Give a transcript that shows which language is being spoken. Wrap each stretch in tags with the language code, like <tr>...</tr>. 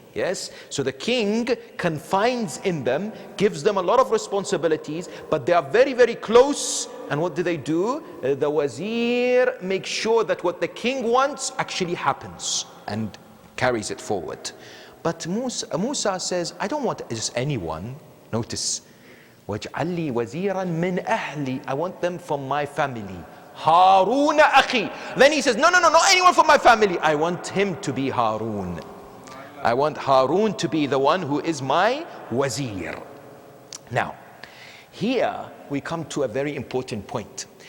<en>Yes, so the king confines in them, gives them a lot of responsibilities, but they are very, very close. And what do? The wazir makes sure that what the king wants actually happens and carries it forward. But Musa says, I don't want just anyone. Notice,</en> <ar>وَاجْعَلْ لِي وَزِيرًا مِّنْ أَهْلِي.</ar> <en>I want them from my family.</en> <ar>هَارُونَ أَخِي.</ar> <en>Then he says, no, not anyone from my family. I want him to be Harun. I want Harun to be the one who is my wazir. Now, here we come to a very important point.</en>